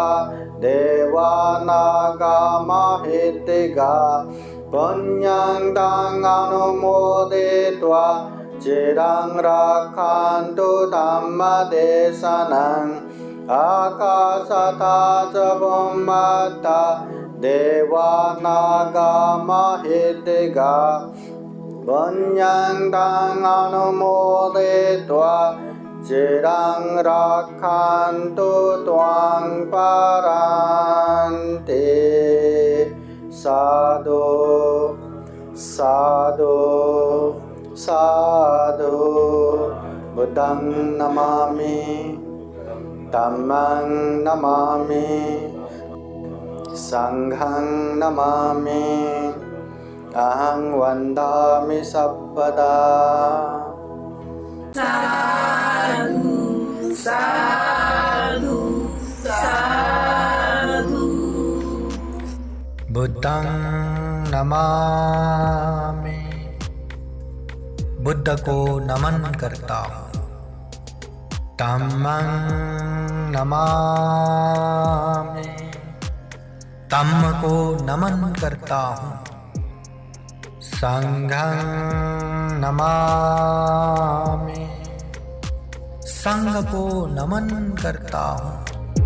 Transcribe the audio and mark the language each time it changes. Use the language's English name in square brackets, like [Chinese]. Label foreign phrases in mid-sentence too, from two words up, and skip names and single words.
[Pali] देवानागा महेतिगा पुण्यं तां अनुमोदयित्वा चिरं रक्षन्तु धम्मदेशनम् आकाशता च भूमता देवानागा महेतिगा पुण्यं तां अनुमोदयित्वा चिरं रक्षन्तु त्वां परान्ते साधु साधु साधु बुद्धं नमामि धम्मं नमामि संघं नमामि अहं वन्दामि सर्वदा साधु साधु साधु बुद्धं नमामि [Hindi] बुद्ध को नमन करता हूँ [Pali] धम्मं नमामि [Hindi] धम्म को नमन करता हूँ [Pali] संघं नमामि [Hindi] संघ को नमन करता हूँ